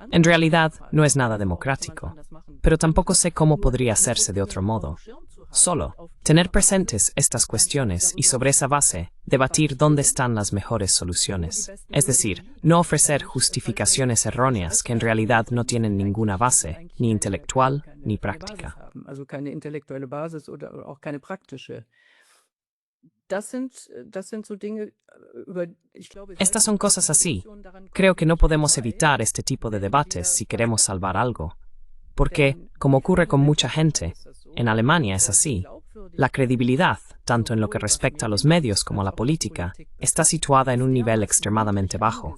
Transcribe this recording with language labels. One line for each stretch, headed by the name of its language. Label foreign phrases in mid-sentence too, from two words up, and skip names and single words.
Spanish: En realidad, no es nada democrático, pero tampoco sé cómo podría hacerse de otro modo. Solo tener presentes estas cuestiones y sobre esa base debatir dónde están las mejores soluciones. Es decir, no ofrecer justificaciones erróneas que en realidad no tienen ninguna base, ni intelectual ni práctica.
German: Also keine intellektuelle Basis oder auch keine praktische. Das sind so Dinge, ich glaube,
Spanish: Estas son cosas así. Creo que no podemos evitar este tipo de debates si queremos salvar algo. Porque, como ocurre con mucha gente, en Alemania es así. La credibilidad, tanto en lo que respecta a los medios como a la política, está situada en un nivel extremadamente bajo.